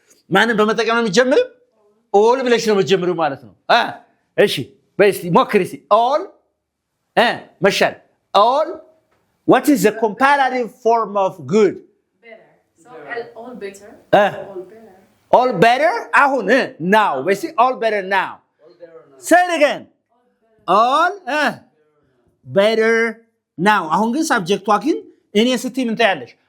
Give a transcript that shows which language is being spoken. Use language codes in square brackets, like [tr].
[am] ማንን በመጠቀም ነው የሚጀምረው? all ብለሽ ነው የምትጀምሪው ማለት ነው። እሺ በስቲ ሞክሪ እስቲ all መሻል all [en] what is the comparative form of good? Better. So all better. All better አሁን now በስቲ all better now. Say it again. All better now [am] አሁን ግን ሳብጀክቷ ግን እኔ ስትይ ምን ታያለሽ?